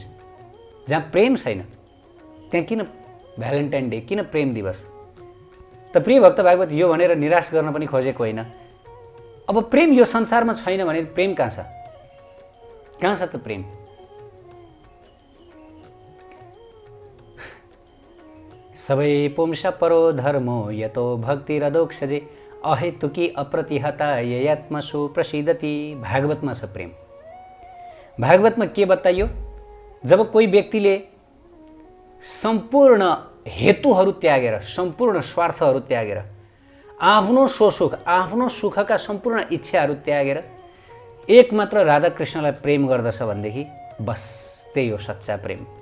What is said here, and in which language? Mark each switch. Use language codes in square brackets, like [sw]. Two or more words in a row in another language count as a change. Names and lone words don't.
[ne] जहाँ प्रेम छैन त्यहाँ किन भ्यालेन्टाइन डे, किन प्रेम दिवस? त प्रिय भक्त भागवत यो भनेर निराश गर्न पनि खोजेको होइन। अब प्रेम यो संसारमा छैन भने प्रेम कहाँ छ? कहाँ छ त प्रेम? [sa] सबै पुंस परो धर्मो यतो भक्ति रदोक्षजे अहेतुकी अप्रतिहता ययात्मसु प्रसिद्धति। [ne] भागवतमा छ प्रेम। भागवतमा के बताइयो? जब कोही व्यक्तिले सम्पूर्ण हेतुहरू त्यागेर, सम्पूर्ण स्वार्थहरू त्यागेर, आफ्नो स्वसुख, आफ्नो सुखका सम्पूर्ण इच्छाहरू त्यागेर एकमात्र राधाकृष्णलाई प्रेम गर्दछ भनेदेखि बस त्यही हो सच्चा प्रेम।